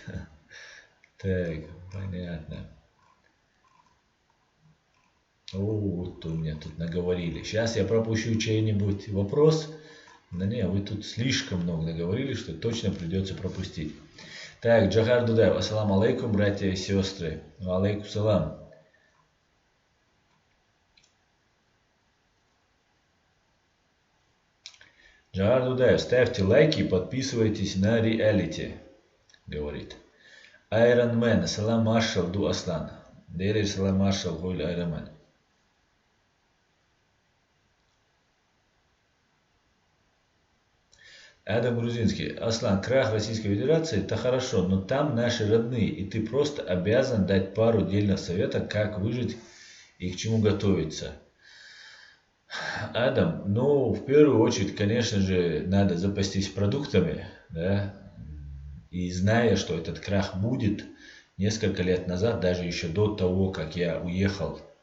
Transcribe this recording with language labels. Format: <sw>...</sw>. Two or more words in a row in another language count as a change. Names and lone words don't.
<ru>Так, понятно. Вот у меня тут наговорили. Сейчас я пропущу чей-нибудь вопрос. Да не, вы тут слишком много наговорили, что точно придется пропустить. Так, Джохар Дудаев,</ru> <ar>السلام عليكم,</ar> <ru>братья и сестры.</ru> <ar>عليكم السلام.</ar> <ru>Джохар Дудаев, ставьте лайки и подписывайтесь на реалити, говорит.</ru> <ce>Iron Man, ассалам маршал ду аслан. Дели салам маршал гуль Iron Man.</ce> <ru>Адам Грузинский. Аслан, крах Российской Федерации, это хорошо, но там наши родные, и ты просто обязан дать пару дельных советов, как выжить и к чему готовиться. Адам, ну, в первую очередь, конечно же, надо запастись продуктами, да, и зная, что этот крах будет, несколько лет назад, даже еще до того, как я уехал</ru>